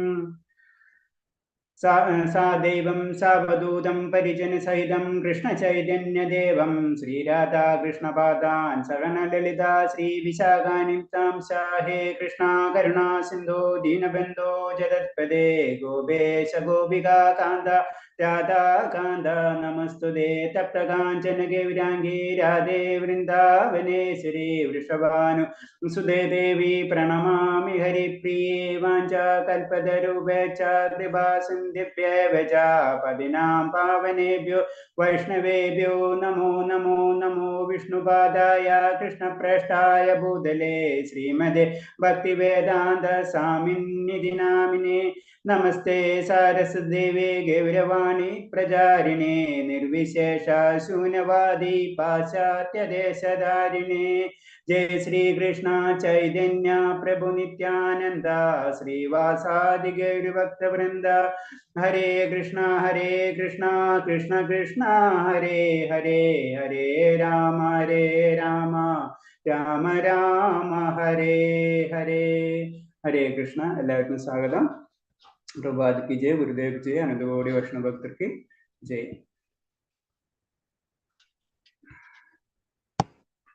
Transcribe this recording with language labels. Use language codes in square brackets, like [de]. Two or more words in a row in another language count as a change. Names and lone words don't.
[sa] സാദൈവം സാവധൂതം പരിജന സഹിതം കൃഷ്ണചൈതന്യദേവം ശ്രീരാധാകൃഷ്ണപാദാൻ സഹനലളിത ശ്രീവിശാഖാനിതാം ഹേ കൃഷ്ണ കരുണാ സിന്ധോ ദീനബന്ധോ ജഗത്പദേ ഗോപേശ ഗോപികാ കാന്ത രാധാ കാന്ത നമസ്തുതേ. തപ്തകാഞ്ചന ഗൗരാംഗീ രാധേ വൃന്ദാവനേശ്വരി വൃഷഭാനു സുതേ ദേവി പ്രണമാമി ഹരിപ്രിയേ. വാഞ്ചാകൽപതരൂപേച്ഛ കൃപാ സിന്ധിഭ്യേവ ച പതിനാം പാവനേഭ്യോ വൈഷ്ണവേഭ്യോ നമോ നമോ നമോ. വിഷ്ണുപാദായ കൃഷ്ണപ്രേഷ്ഠായ ഭൂതലേ ശ്രീമദേ ഭക്തിവേദാന്ത സ്വാമിന്നിധി നാമിനേ. നമസ്തേ സാരസ്വതദേവേ ഗൗരവാണി പ്രചാരിണേ നിർവിശേഷ ശൂന്യവാദി പാശ്ചാത്യദേശധാരിണേ. ജയ ശ്രീകൃഷ്ണ ചൈതന്യ പ്രഭു നിത്യാനന്ദ ശ്രീവാസാദി ഗൗരഭക്തവൃന്ദ. ഹരേ കൃഷ്ണ കൃഷ്ണ കൃഷ്ണ ഹരേ ഹരേ. ഹരേ രാമ രാമ രാമ ഹരേ ഹരേ. ഹരേ കൃഷ്ണ. [ml] എല്ലാവർക്കും സ്വാഗതം. [hi] प्रभात की जय, गुरुदेव की जय, अनंत गौड़ी वैष्णव भक्त की जय.